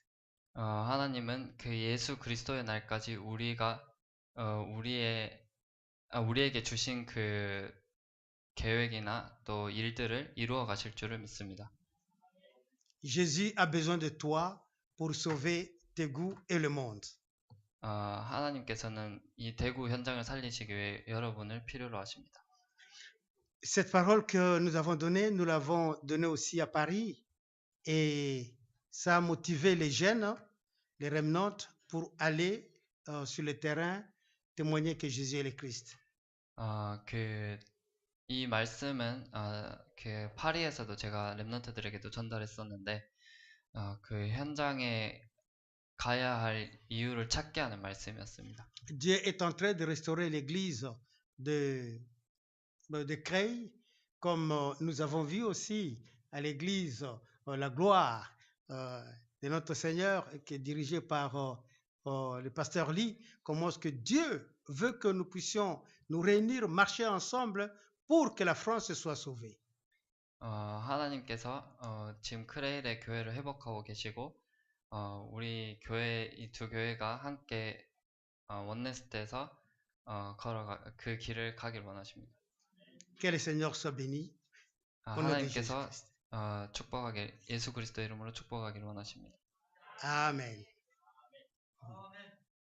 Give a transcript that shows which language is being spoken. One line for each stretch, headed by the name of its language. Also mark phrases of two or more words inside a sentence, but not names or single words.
Korean: 하나님은 그 예수 그리스도의 날까지 우리에게 주신 그 계획이나 또 일들을 이루어 가실 줄을 믿습니다.
French: Jésus a besoin de toi pour sauver Tégou et le monde.
Korean: 하나님께서는 이 대구 현장을 살리시기 위해 여러분을 필요로 하십니다.
French: Cette parole que nous avons donnée, nous l'avons donnée aussi à Paris et ça a motivé les jeunes, les remnants, pour aller sur le terrain témoigner que Jésus est le Christ.
Korean: 이 말씀은 파리에서도 제가 렘넌트들에게도 전달했었는데 그 현장에 가야 할 이유를 찾게 하는 말씀이었습니다.
French: Dieu est en train de restaurer l'église de Creil, comme nous avons vu aussi à l'église la gloire de notre Seigneur qui est dirigée par le pasteur Lee. Comment est-ce que Dieu veut que nous puissions nous réunir, marcher ensemble pour que la France soit sauvée.
Korean: 하나님께서 지금 크레일의 교회를 회복하고 계시고 우리 이 두 교회가 함께 원네스트에서 그 길을 가길 원하십니다.
French: Que le Seigneur soit béni.
Korean: 하나님께서 예수 그리스도 이름으로 축복하길 원하십니다. 아멘.